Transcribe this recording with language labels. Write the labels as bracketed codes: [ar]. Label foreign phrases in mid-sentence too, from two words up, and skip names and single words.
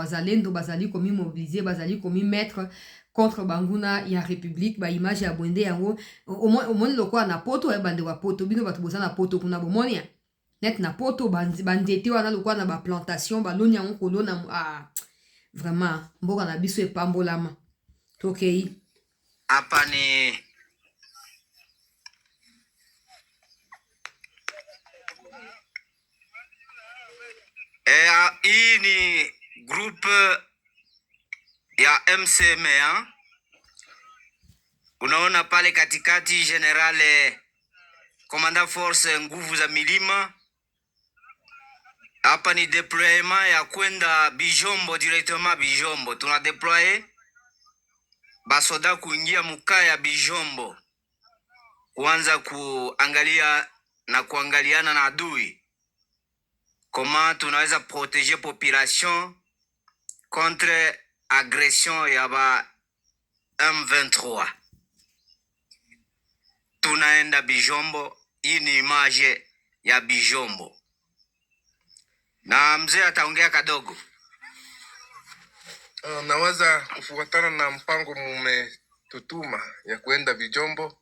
[ln] wazalendo bazali ko mi mobiliser bazali ko mi [fr] mettre contre [ln] banguna ya république ba image ya bwende yango omoni lokwa na poto ya bande wa poto bino bato boza na poto kuna bomoni net na poto bandete wana lokwa na ba plantation baloni yango kolona vraiment mboka na biso epambolama tokei [sw] hapa ni hii ni groupe ya MCM. Unaona pale katikati generale komanda force nguvu za milima. Hapa ni deployement ya kwenda Bijombo, directement Bijombo. Tuna deploye basoda kuingia mukaya Bijombo, kuanza kuangalia na kuangaliana na adui. Comment tunaweza [fr] protéger population contre agression [sw] ya ba M23. Tunaenda Bijombo. Hii ni image ya Bijombo na mzee ataongea kadogo. Naweza kufuatana na mpango mumetutuma ya kuenda Bijombo.